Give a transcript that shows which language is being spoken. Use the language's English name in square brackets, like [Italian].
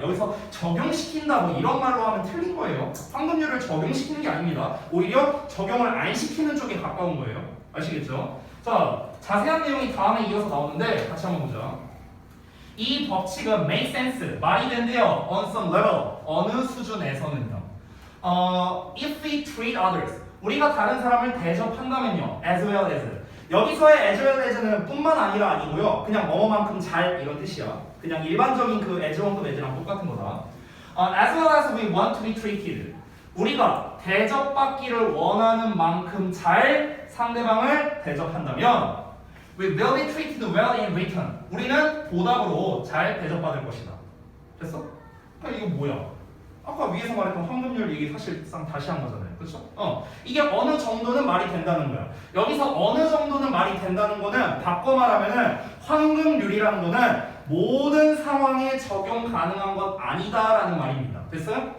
[Korean] 여기서 적용시킨다 뭐 이런 말로 하면 틀린 거예요. 황금률을 적용시키는 게 아닙니다. 오히려 적용을 안 시키는 쪽에 가까운 거예요. 아시겠죠? 자, 자세한 내용이 다음에 이어서 나오는데 같이 한번 보자. 이 법칙은 [English] make sense, [Korean] 말이 된대요. [English] on some level, [Korean] 어느 수준에서는요. [English] If we treat others, [Korean] 우리가 다른 사람을 대접한다면요. [English] as well as, [Korean] 여기서의 as well as는 뿐만 아니라 아니고요. 그냥 뭐뭐만큼 잘 이런 뜻이야. 그냥 일반적인 그 as1급 as랑 똑같은 거다. [English] As well as we want to be treated, [Korean] 우리가 대접받기를 원하는 만큼 잘 상대방을 대접한다면 [English] we will be treated well in return, [Korean] 우리는 보답으로 잘 대접받을 것이다. 됐어? 그러니까 이거 뭐야? 아까 위에서 말했던 황금률 얘기 사실상 다시 한 거잖아요. 그렇죠? 이게 어느 정도는 말이 된다는 거야. 여기서 어느 정도는 말이 된다는 거는 바꿔 말하면은 황금률이라는 거는 모든 상황에 적용 가능한 건 아니다라는 말입니다. 됐어요?